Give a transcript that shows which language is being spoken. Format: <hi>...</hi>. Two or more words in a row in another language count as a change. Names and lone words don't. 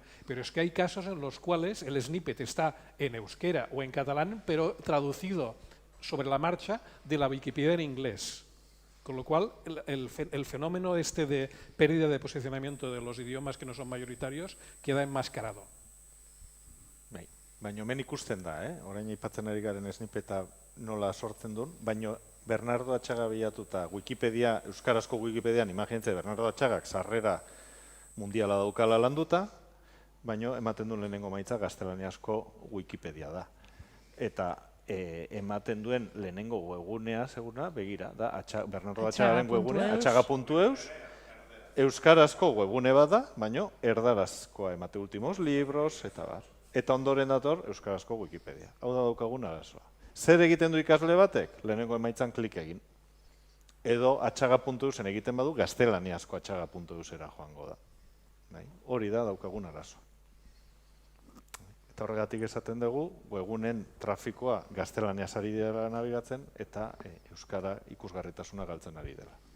<es>Pero es que hay casos en los cuales el snippet está en euskera o en catalán, pero traducido sobre la marcha de la Wikipedia en inglés. Con lo cual, el fenómeno este de pérdida de posicionamiento de los idiomas que no son mayoritarios queda enmascarado.</es> <eu>Bai, baina hemen ikusten da, orain aipatzen ari garen esnipeta nola sortzen duen, baina Bernardo Atxaga bilatuta Wikipedia, euskarazko Wikipedian, imagintze Bernardo Atxagak sarrera mundiala daukala landuta, baina ematen duen lehenengo maitza gaztelaniazko Wikipedia da. Eta ematen duen lehenengo webgunea, segura, begira, da Bernardo Atxagaren webgunea, atxaga.eus, euskarazko webgune bat da, baina erdarazkoa emate</eu> <es>últimos libros,</es> <eu>eta bar. Eta ondoren dator euskarazko Wikipedia. Hau da daukagun arazoa. Zer egiten du ikasle batek? Lehenengo emaitzan klik egin. Edo atxaga.eusen egiten badu, gaztelaniazko atxaga.eusera joango da. Hori da daukagun arazoa. Eta horregatik esaten dugu, webgunen trafikoa gaztelaniaz ari dela nabigatzen eta euskara ikusgarritasuna galtzen ari dela.</eu>